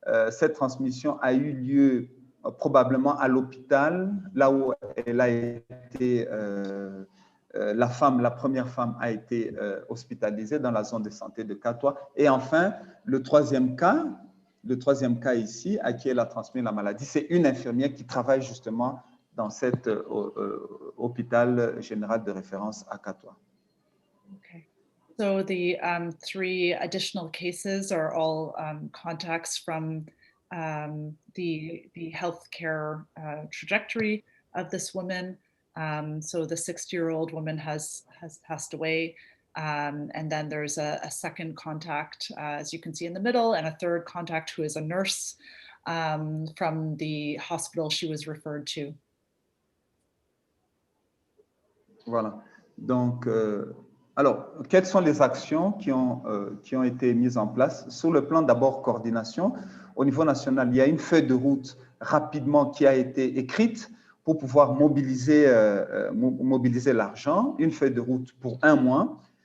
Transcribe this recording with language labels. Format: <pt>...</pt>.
<fr>Cette transmission a eu lieu probablement à l'hôpital, là où elle a été, la première femme a été hospitalisée dans la zone de santé de Catois. Et enfin, le troisième cas ici, à qui elle a transmis la maladie, c'est une infirmière qui travaille justement dans cet hôpital général de référence à Catois.</fr> <en>Okay. So the 3 additional cases are all contacts from the healthcare trajectory of this woman. So the 60-year-old woman has passed away, and then there's a second contact, as you can see in the middle, and a third contact who is a nurse from the hospital she was referred to.</en> <fr>Voilà. Donc, alors, quelles sont les actions qui ont été mises en place? Sur le plan d'abord coordination, au niveau national, il y a une feuille de route rapidement qui a été écrite pour pouvoir mobiliser l'argent, une feuille de route pour 1 mois.</fr>